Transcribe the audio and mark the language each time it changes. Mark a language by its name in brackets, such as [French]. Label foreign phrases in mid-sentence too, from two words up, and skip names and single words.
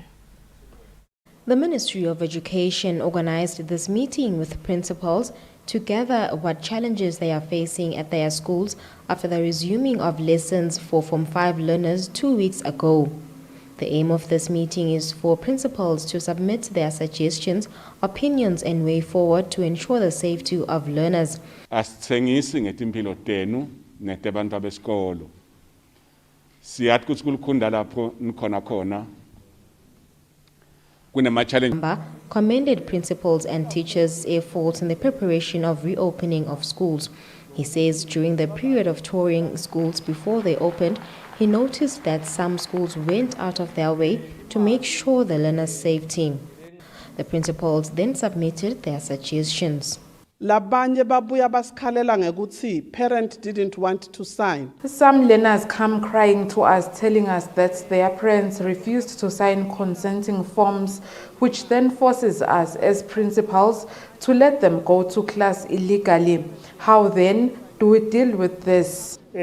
[English] The Ministry of Education organized this meeting with principals to gather what challenges they are facing at their schools after the resuming of lessons for Form 5 learners 2 weeks ago. The aim of this meeting is for principals to submit their suggestions, opinions and way forward to ensure the safety of learners. [Swati] Asithengisi ngetimpilo tenu netebantu abesikolo. Siyathi ukuthi kulikhunda lapho nikhona khona. [English] Commended principals and teachers' efforts in the preparation of reopening of schools. He says during the period of touring schools before they opened, he noticed that some schools went out of their way to make sure the learners' safety. The principals then submitted their suggestions. [Swati] Labanye babuya basikhalela ngekuthi [English] parent didn't want to sign. Some learners come crying to us telling us that their parents refused to sign consenting forms, which then forces us as principals to let them go to class illegally. How then do we deal with this?